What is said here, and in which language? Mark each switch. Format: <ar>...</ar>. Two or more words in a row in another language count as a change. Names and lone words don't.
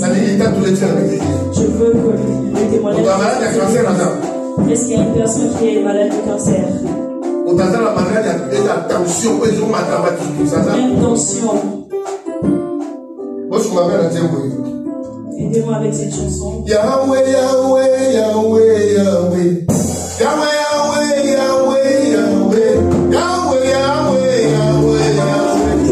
<fr>Je veux que le témoignage. Est-ce qu'il y a une personne qui est malade de cancer? Une tension. Aidez-moi avec cette chanson. Yahweh, Yahweh, Yahweh, Yahweh. Yahweh, Yahweh, Yahweh, Yahweh. Yahweh, Yahweh, Yahweh, Yahweh.</fr>